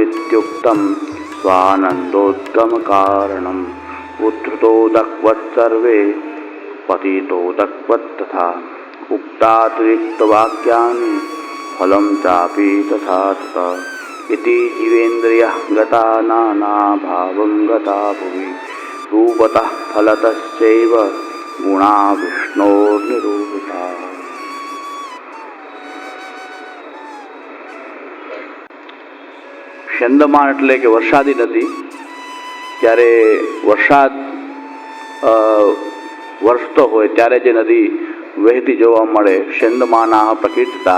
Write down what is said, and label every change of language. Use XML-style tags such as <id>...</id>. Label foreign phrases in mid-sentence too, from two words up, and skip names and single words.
<sa>इत्युक्तं स्वानन्दोद्गमकारणम् उद्धृतोदक्वत् सर्वे पतितोदक्वत् तथा उक्तातिरिक्तवाक्यानि फलं चापि तथा तथा इति जीवेन्द्रियः गता नानाभावं गता भुवि रूपतः फलतश्चैव गुणा विष्णोर्निरूपिताः।</sa> <gu>સ્યંદમાન એટલે કે વરસાદી નદી. જ્યારે વરસાદ વરસતો હોય ત્યારે જે નદી વહેતી જોવા મળે,</gu> <sa>સ્યંદમાના પ્રકીર્તતા.</sa>